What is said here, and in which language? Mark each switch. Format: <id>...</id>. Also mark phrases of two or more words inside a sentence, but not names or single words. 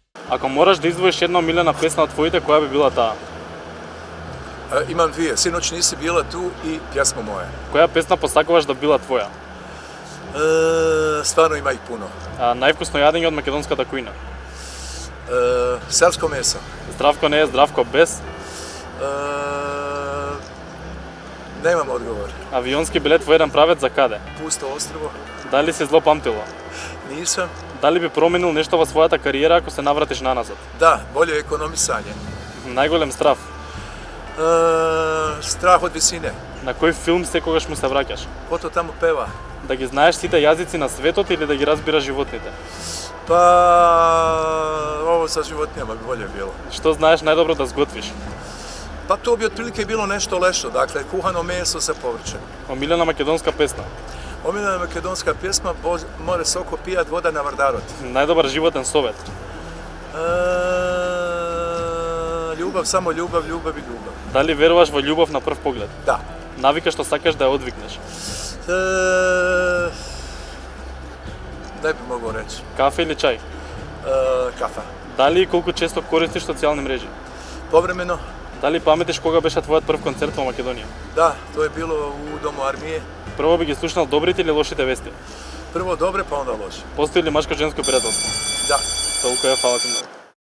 <mk>Ако мораш да издвоиш една омилена песна од твоите, која би била таа?</mk> <bs>Imam dvije, Sinoć nisi bila tu i Pjesmo moje.</bs> <mk>Која песна посакуваш да била твоја?</mk> <bs>Stvarno ima ih puno.</bs> <mk>Највкусно јадење од македонската кујна?</mk> <bs>Selsko meso.</bs> <mk>Здравко не е здравко без?</mk> <bs>Nemam odgovor.</bs> <mk>Авионски билет во еден правец за каде?</mk> <bs>Pusto ostrvo.</bs> <mk>Дали си зло памтило?</mk> <bs>Nisam.</bs> <mk>Дали би променил нешто во својата кариера ако се навратиш наназад?</mk> <bs>Da, bolje ekonomisanje.</bs> <mk>Најголем страв?</mk> <bs>Strah od visine.</bs> <mk>На кој филм секогаш му се враќаш?</mk> <bs>Ko to tamo peva?</bs> <mk>Да ги знаеш сите јазици на светот или да ги разбираш животните?</mk> <bs>Pa ovo sa životinjama bi bolje bilo.</bs> <mk>Што знаеш најдобро да сготвиш?</mk> <bs>Pa to bi otprilike bilo nešto lešto, dakle kuhano meso sa povrćem.</bs> <mk>Омилена македонска песна?</mk> <bs>Omiljena makedonska pjesma More soko pijat, voda na Vardarot.</bs> <mk>Најдобар животен совет?</mk> <bs>Ljubav, samo ljubav, ljubav i ljubav.</bs> <mk>Дали веруваш во љубов на прв поглед?</mk> <bs>Da.</bs> <mk>Навика што сакаш да ја одвикнеш?</mk> <bs>Ne bi mogao reći.</bs> <mk>Кафе или чај?</mk> <bs>Kafa.</bs> <mk>Дали и колку често користиш социјални мрежи?</mk> <bs>Povremeno.</bs> <mk>Дали паметиш кога беше твојот прв концерт во Македонија?</mk> <bs>Da, to je bilo u Domu armije.</bs> <mk>Прво би ги слушнал добрите или лошите вести?</mk> <bs>Prvo dobre, pa onda loše.</bs> <mk>Постои ли машко-женско пријателство?</mk> <bs>Da.</bs> <mk>Толку е, фала ти многу.</mk>